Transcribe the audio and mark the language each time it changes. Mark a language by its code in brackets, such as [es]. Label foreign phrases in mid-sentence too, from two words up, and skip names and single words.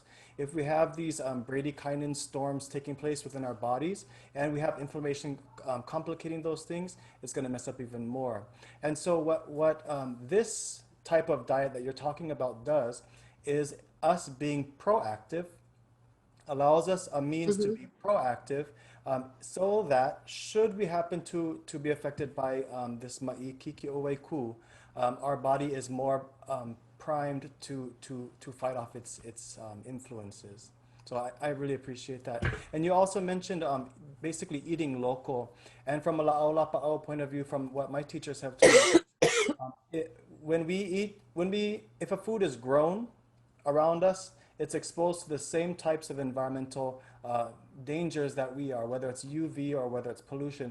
[en] If we have these bradykinin storms taking place within our bodies and we have inflammation complicating those things, it's going to mess up even more. And so what this type of diet that you're talking about does is us being proactive, allows us a means to be proactive, so that should we happen to be affected by this [haw] maʻi Ikiiki ʻOwaikū, [en] our body is more primed to fight off its influences. So I really appreciate that. And you also mentioned basically eating local. And from a la'aulapa'au point of view, from what my teachers have told me, if a food is grown around us, it's exposed to the same types of environmental dangers that we are, whether it's UV or whether it's pollution.